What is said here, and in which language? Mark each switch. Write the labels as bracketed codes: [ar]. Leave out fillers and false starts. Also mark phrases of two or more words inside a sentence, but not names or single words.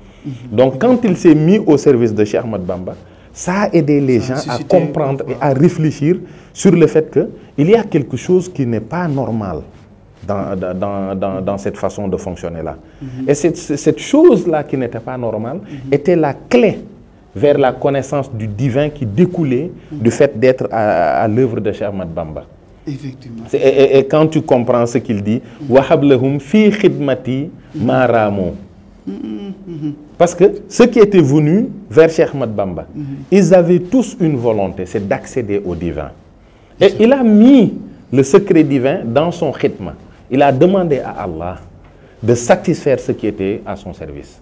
[fr] Donc quand il s'est mis au service de Cheikh Ahmadou Bamba, ça a aidé les gens à comprendre et à réfléchir sur le fait qu'il y a quelque chose qui n'est pas normal dans cette façon de fonctionner-là. Et cette chose-là qui n'était pas normale était la clé vers la connaissance du divin qui découlait du fait d'être à l'œuvre de Cheikh Ahmad Bamba. Effectivement. Et quand tu comprends ce qu'il dit, [ar] وهب لهم في خدمتي مراما. [fr] Parce que ceux qui étaient venus vers Cheikh Ahmad Bamba, ils avaient tous une volonté, c'est d'accéder au divin. Et il a mis le secret divin dans son khidma. Il a demandé à Allah de satisfaire ce qui était à son service.